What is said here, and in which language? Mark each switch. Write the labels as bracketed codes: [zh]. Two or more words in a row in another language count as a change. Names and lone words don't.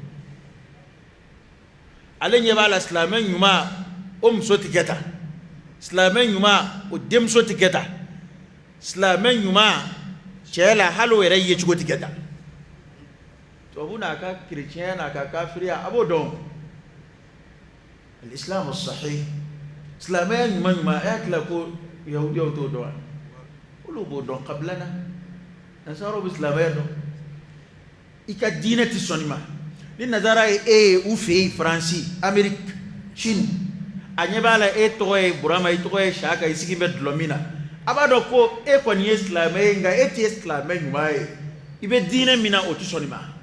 [bm] ale ɲɛ b'a la silamɛ ɲuman o muso tɛ kɛ tan silamɛ ɲuman o denmuso tɛ kɛ tan silamɛ ɲuman cɛ la hali o yɛrɛ yecogo tɛ kɛ tan tubabu n'a ka kerecɛnya n'a ka kafiriya a b'o dɔn [ar] الإسلام الصحيح [bm] silamɛya ɲuman ɲuman a y'a tila ko yahudiyaw t'o dɔn wa olu b'o dɔn kabila na nasaraw bɛ silamɛya dɔn i ka diinɛ tɛ sɔn nin ma ni nazara ye e ye u fɛ yen faransi ameriki sini a ɲɛ b'a la e tɔgɔ ye burama i tɔgɔ ye saka i sigi bɛ dulɔ min na a b'a dɔn ko e kɔni ye silamɛ ye nka e tɛ silamɛ ɲuman ye i bɛ diinɛ min na o tɛ sɔn nin ma